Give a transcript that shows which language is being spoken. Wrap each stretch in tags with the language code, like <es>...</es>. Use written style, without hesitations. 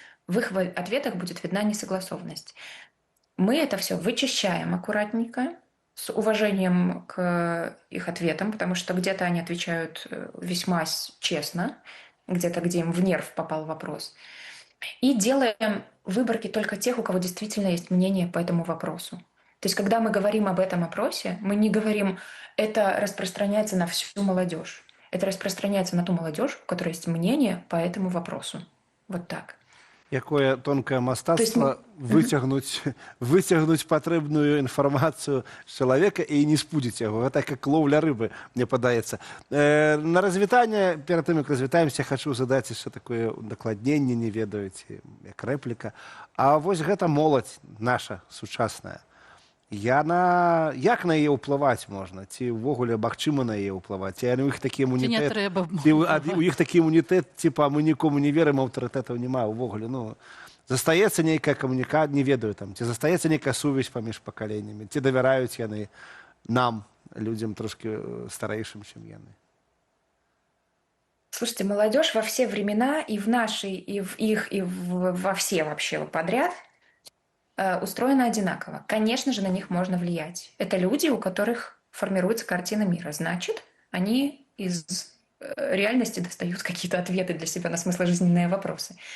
<ru>В их ответах будет видна несогласованность. Мы это все вычищаем аккуратненько, с уважением к их ответам, потому что где-то они отвечают весьма честно, где-то, где им в нерв попал вопрос. И делаем выборки только тех, у кого действительно есть мнение по этому вопросу. То есть, когда мы говорим об этом опросе, мы не говорим, это распространяется на всю молодежь. Это распространяется на ту молодежь, у которой есть мнение по этому вопросу. Вот так.</ru> <be>Якое тонкае мастацтва выцягнуць патрэбную інфармацыю з чалавека і не спудзіць яго. Гэта як лоўля рыбы, мне падаецца. На развітанне, перад тым, як развітаемся, хачу задаць яшчэ такое удакладненне, не ведаю, ці як рэпліка. А вось гэта моладзь наша, сучасная. Як на яе ўплываць можна? Ці ўвогуле магчыма на яе ўплываць? Ці у іх такі імунітэт? У іх такі імунітэт, типа мы нікому не верым, аўтарытэтаў няма ўвогуле. Ну, застаецца нейкая камунікацыя, не ведаю там, ці застаецца нейкая сувязь паміж пакаленнямі, ці давяраюць яны нам, людзям трошки старэйшым, чым яны.</be> <ru>Слушайте, молодежь во все времена, и в нашей, и в их, и во все вообще подряд устроена одинаково. Конечно же, на них можно влиять. Это люди, у которых формируется картина мира. Значит, они из реальности достают какие-то ответы для себя на смысложизненные вопросы.</ru>